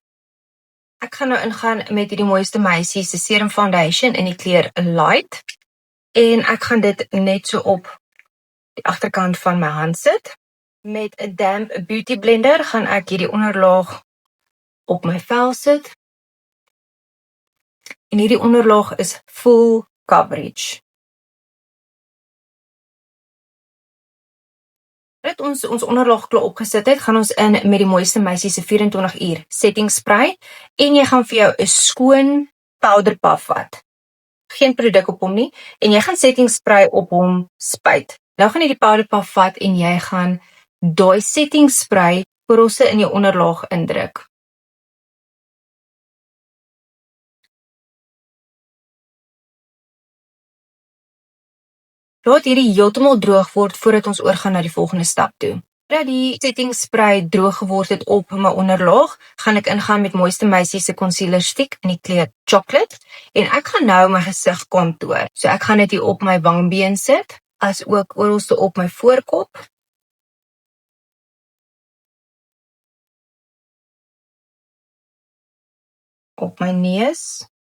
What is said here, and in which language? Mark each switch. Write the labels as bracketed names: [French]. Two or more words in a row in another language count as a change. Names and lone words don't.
[Afrikaans] Ek gaan nou ingaan met hierdie Mooiste Meisie se Serum Foundation in die kleur Light en ek gaan dit net so op die agterkant van my hand sit. Met 'n damp beauty blender gaan ek hierdie onderlaag op my vel sit. En hierdie onderlaag is [English] full coverage. [Afrikaans] Nadat ons onderlaag klaar opgesit het, gaan ons in met die Mooiste Meisie se 24 uur [English] setting spray [Afrikaans] en jy gaan vir jou 'n skoon [English] powder puff [Afrikaans] vat. Geen produk op hom nie en jy gaan [English] setting spray [Afrikaans] op hom spuit. Nou gaan jy die [English] powder puff [Afrikaans] vat en jy gaan daai [English] setting spray [Afrikaans] korrelse in jou onderlaag indruk. Laat hierdie heeltemal droog word voordat ons oorgaan na die volgende stap toe. Nadat die [English] setting spray [Afrikaans] droog geword het op my onderlaag, gaan ek ingaan met Mooiste Meisie se [English] concealer stick [Afrikaans] in die kleur Chocolate en ek gaan nou my gesig contour. So ek gaan dit hier op my wangbeen sit, as ook oralste op my voorkop. Op my neus.